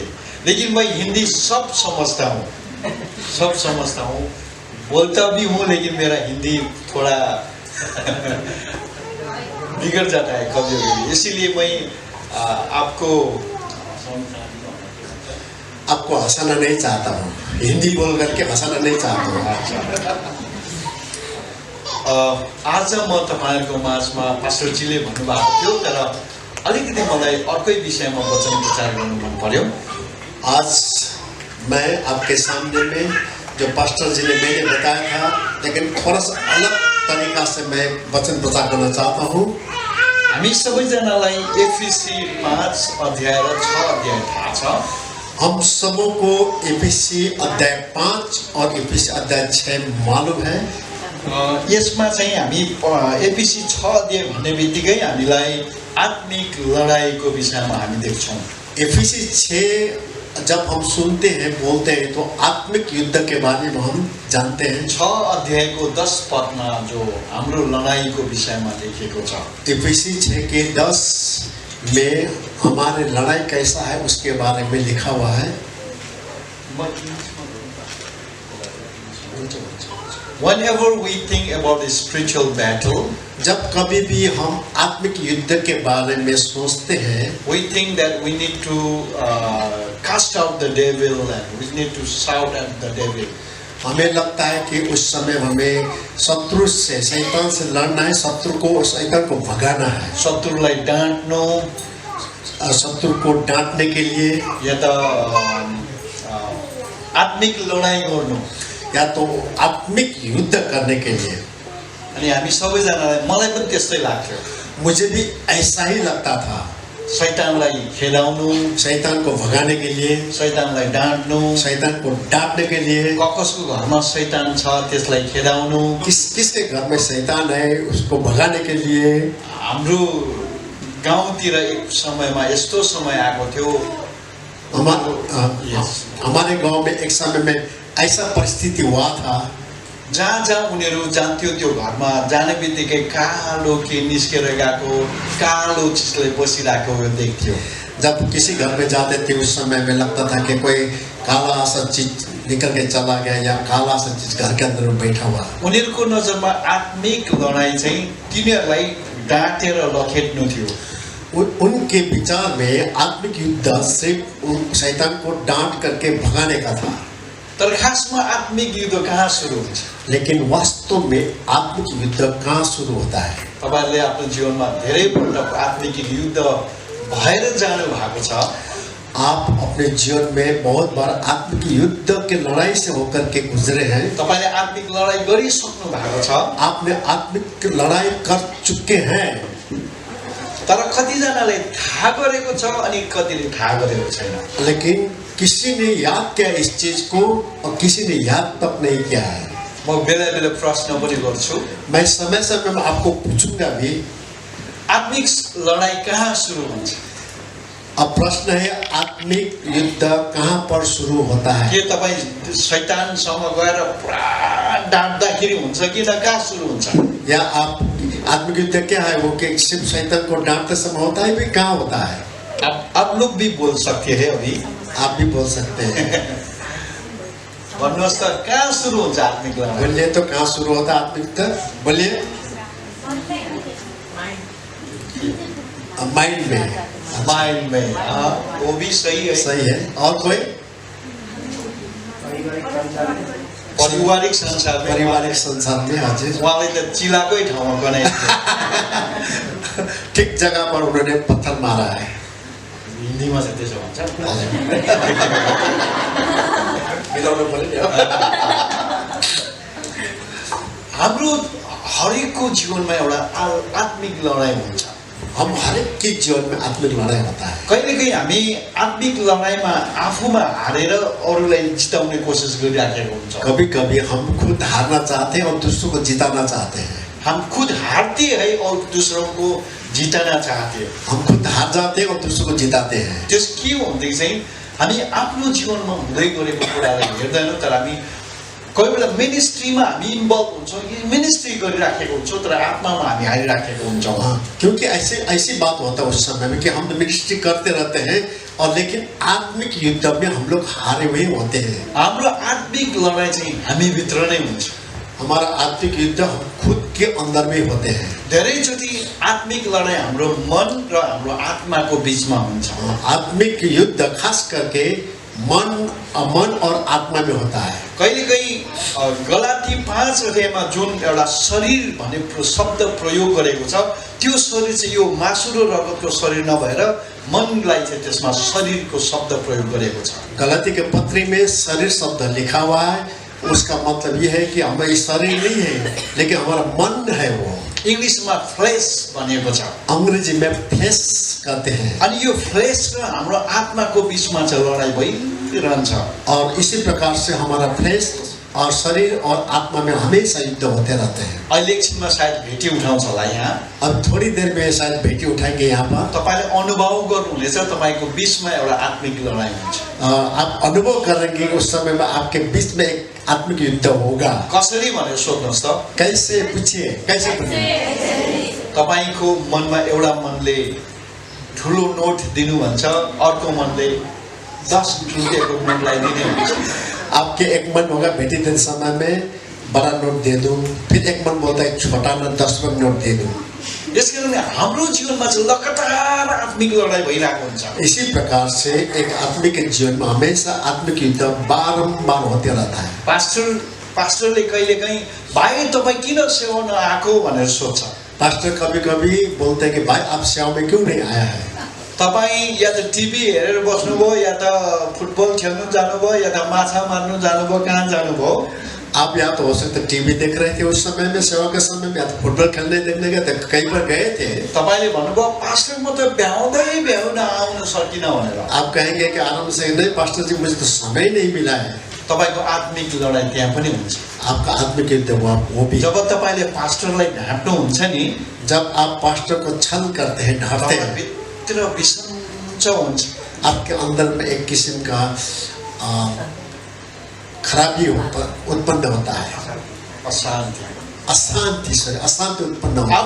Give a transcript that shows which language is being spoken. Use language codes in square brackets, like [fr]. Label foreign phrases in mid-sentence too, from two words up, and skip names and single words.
[hi] लेकिन मैं हिंदी सब समझता हूँ, बोलता भी हूँ, लेकिन मेरा हिंदी थोड़ा बिगड़ जाता है कभी कभी, इसीलिए मैं आपको हंसाना नहीं चाहता हूँ, हिंदी बोल करके हंसाना नहीं चाहता हूँ। [ne] आज म तपाईहरुको माझमा पास्टरजीले भन्नुभएको थियो, तर अलिकति मलाई अर्कै विषयमा वचन प्रचार गर्नु मन पर्यो। [hi] आज मैं आपके सामने में जो पास्टर जी ने मैंने बताया था, लेकिन थोड़ा सा अलग तरीका से मैं वचन प्रचार करना चाहता हूँ। [ne] हामी सबैजनालाई एफिसी 5 अध्याय र 6 अध्याय थाहा छ। [hi] हम सबों को एफिसी अध्याय 5 और एफिसी अध्याय 6 मालूम है। [ne] यसमा चाहिँ हामी एफिसी 6 अध्याय भन्ने बित्तिकै हामीलाई आत्मिक लडाईको विषयमा हामी देख्छौँ। [hi] एफिसी 6 जब हम सुनते हैं, बोलते हैं, तो आत्मिक युद्ध के बारे में हम जानते हैं। [ne] 6 अध्यायको 10 पदमा जो हाम्रो लडाईको विषयमा लेखिएको छ। [hi] एफिसी 6 के 10 में हमारे लड़ाई कैसा है उसके बारे में लिखा हुआ है। [en] Whenever we think about the spiritual battle, [hi] जब कभी भी हम आत्मिक युद्ध के बारे में सोचते हैं, [en] we think that we need to cast out the devil and we need to shout at the devil. [hi] हमें लगता है कि उस समय हमें शत्रु से, शैतान से लड़ना है, शैतान को भगाना है। [ne] शत्रुलाई डाँट्नु, [hi] शत्रु को डांटने के लिए, [ne] या त आत्मिक लडाई गर्नु, [hi] या तो आत्मिक युद्ध करने के लिए। [ne] अनि हामी सबैजनालाई, मलाई पनि त्यस्तै लाग्थ्यो, [hi] मुझे भी ऐसा ही लगता था। [ne] शैतानलाई खेदाउनु, [hi] शैतान को भगाने के लिए, [ne] शैतानलाई डाँट्नु, [hi] शैतान को डांटने के लिए, [ne] कसको घरमा शैतान छ त्यसलाई खेदाउनु, [hi] किसके घर में शैतान है उसको भगाने के लिए। [ne] हाम्रो गाउँतिर एक समयमा यस्तो समय आएको थियो, [hi] हमारे गांव में एक समय में ऐसा परिस्थिति हुआ था, [ne] जहाँ उनीहरू जान्थ्यो त्यो घरमा जाने बित्तिकै कालो के निस्केर गएको, कालो चिजले बसिरहेको देख्थ्यो। [hi] जब किसी घर में जाते थे उस समय में लगता था कि कोई काला सा चीज निकल के चला गया या काला सा चीज घर के अंदर बैठा हुआ। [ne] उनीहरूको नजरमा आत्मिक लडाई चाहिँ तिनीहरूलाई डाँटेर लखेट्नु थियो। [hi] उनके विचार में आत्मिक युद्ध सिर्फ शैतान को डांट करके भगाने का था। [ne] तर खासमा आत्मिक युद्ध कहाँ सुरु हुन्छ? [hi] लेकिन वास्तव में आत्मिक युद्ध कहाँ शुरू होता है? [ne] तपाईहरुले आफ्नो जीवनमा धेरैपल्ट आत्मिक युद्ध भएर जानु भएको छ। [hi] आप अपने जीवन में बहुत बार आत्मिक युद्ध के लड़ाई से होकर के गुजरे हैं। [ne] तपाईले आत्मिक लडाई गरिसक्नु भएको छ। [hi] आपने आत्मिक लड़ाई कर चुके हैं। [ne] तर कतिजनाले थाहा गरेको छ अनि कतिले थाहा गरेको छैन। [hi] लेकिन किसी ने याद किया इस चीज को और किसी ने याद तक नहीं किया है। [ne] म बेला बेला प्रश्न पनि गर्छु। [hi] मैं समय समय में आपको पूछूंगा भी, [ne] आत्मिक लडाई कहाँ सुरु हुन्छ? [hi] अब प्रश्न है, आत्मिक युद्ध कहाँ पर शुरू होता है? [ne] के तपाई शैतानसँग गएर पुरा डाँट्दाखेरि हुन्छ कि न कहाँ सुरु हुन्छ? [hi] या आप आत्मिक युद्ध क्या है वो कि सिर्फ शैतान को डांटते समय होता है, भी कहाँ होता है? आप लोग भी बोल सकते हैं, अभी आप भी बोल सकते हैं। [ne] भन्नुहोस् त कहाँ सुरु हुन्छ आत्मिक लडाई? [hi] बोलिए तो कहाँ शुरू होता है आत्मिक युद्ध? बोलिए। माइंड में। माइंड में, हाँ वो भी सही है। सही है। और कोई? पारिवारिक संसार में। पारिवारिक संसार में। हजुर, [ne] उहाँले त चिलाकै ठाउँमा गनाएको [hi] ठीक जगह पर उन्होंने पत्थर मारा है। [ne] हिन्दीमा चाहिँ त्यसो भन्छ। मिलाउनु पर्यो। हाम्रो हरेकको जीवनमा एउटा आत्मिक लडाई हुन्छ। [hi] हम हर एक के जीवन में आत्मिक लड़ाई होता है। [ne] कहिलेकाहीँ हामी आत्मिक लडाइँमा आफूमा हारेर अरूलाई जिताउने कोसिस गरिराखेको हुन्छ। [hi] कभी कभी हम खुद हारना चाहते हैं और दूसरों को जिताना चाहते हैं। हम खुद हारते हैं और दूसरों को जिताना चाहते हैं। हम खुद हार जाते हैं और दूसरों को जिताते हैं। [ne] त्यस के हो भनेदेखि चाहिँ हामी आफ्नो जीवनमा हुँदै गरेको कुरालाई हेर्दैनौँ, तर हामी कोही बेला मिनिस्ट्रीमा हामी इन्भल्भ हुन्छौँ, मिनिस्ट्री गरिराखेको हुन्छौँ, तर आत्मामा हामी हारिराखेको हुन्छौँ। [hi] क्योंकि ऐसी बात होता है उस समय में कि हम मिनिस्ट्री करते रहते हैं और लेकिन आत्मिक युद्ध में हम लोग हारे हुए होते हैं। [ne] हाम्रो आत्मिक लडाइँ चाहिँ हामीभित्र नै हुन्छ। [hi] हमारा आत्मिक युद्ध हम खुद के अंदर में होते हैं। [ne] धेरैचोटि आत्मिक लडाइँ हाम्रो मन र हाम्रो आत्माको बीचमा हुन्छ। [hi] आत्मिक युद्ध खास करके मन और आत्मा में होता है। [ne] कहिलेकाहीँ गलाती 5 अध्यायमा जुन एउटा शरीर भन्ने शब्द प्रयोग गरेको छ, त्यो शरीर चाहिँ यो मासु र रगतको शरीर नभएर मनलाई चाहिँ त्यसमा शरीरको शब्द प्रयोग गरेको छ। [hi] गलाती के पत्री में शरीर शब्द लिखा हुआ है। उसका मतलब यह है कि हमारा शरीर नहीं है लेकिन हमारा मन है। वो [ne] इंग्लिशमा फ्लेश भनेको छ, [hi] अंग्रेजी में फ्लेश कहते हैं। [ne] अनि यो फ्लेश र हाम्रो आत्माको बीचमा चाहिँ लडाई भइरहन्छ। [hi] और इसी प्रकार से हमारा फ्लेश और शरीर और आत्मा में हमेशा युद्ध होते रहते हैं। [ne] अहिले एकछिनमा सायद भेटी उठाउँछ होला यहाँ। [hi] अब थोड़ी देर में शायद भेटी उठाएंगे यहाँ पर। [ne] तपाईले अनुभव गर्नुहुनेछ तपाईको बीचमा एउटा आत्मिक लडाई हुन्छ। [hi] आप अनुभव करेंगे उस समय में आपके बीच में एक आत्मिक युद्ध होगा। [ne] कसरी भनेर सोध्नुहोस् त। [hi] कैसे पूछिए, कैसे पूछिए? [ne] तपाईको मनमा एउटा मनले ठुलो नोट दिनु भन्छ, अर्को मनले 10 रुपैयाँको नोट लगाइदिने हुन्छ। [hi] आपके एक मन होगा भेटी देते समय में बड़ा नोट दे दूं, फिर एक मन बोलता है छोटा ना 10 रुपये नोट दे दूं। [ne] यसकारणले हाम्रो जीवनमा चाहिँ लगातार आत्मिक लडाई भइरहेको हुन्छ। [hi] इसी प्रकार से एक आत्मिक जीवन में हमेशा आत्मिक युद्ध बारंबार होते रहता है। [ne] पास्टरले कहिलेकाहीँ भाइ तपाईँ किन सेवाउन आएको भनेर सोध्छ। [hi] पास्टर कभी कभी बोलते हैं कि भाई आप सेवा में क्यों नहीं आया है? [ne] तपाईँ या त टिभी हेरेर बस्नुभयो, या त फुटबल खेल्नु जानुभयो, या त माछा मार्नु जानुभयो, कहाँ जानुभयो? [hi] आप या तो हो सकते टीवी देख रहे थे उस समय में, सेवा के समय में, या तो फुटबॉल खेलने देखने गए थे, कहीं पर गए थे। [ne] तपाईले भन्नुभयो पास्टर म त भ्याउन आउन सकिन भनेर। [hi] आप कहेंगे कि आराम से नहीं पास्टर जी मुझे तो समय नहीं मिला है। [ne] तपाईको आत्मिक लडाई त्यहाँ पनि हुन्छ। [hi] आपका आत्मिक युद्ध वो भी। [ne] जब तपाईले पास्टरलाई ढाँट्नु हुन्छ नि, [hi] जब आप पास्टर को छल करते हैं, ढांटते हैं, [ne] भित्र विसञ्च हुन्छ। [hi] आपके अंदर में एक किस्म का खराबी उत्पन्न होता है। अशांति उत्पन्न होता है।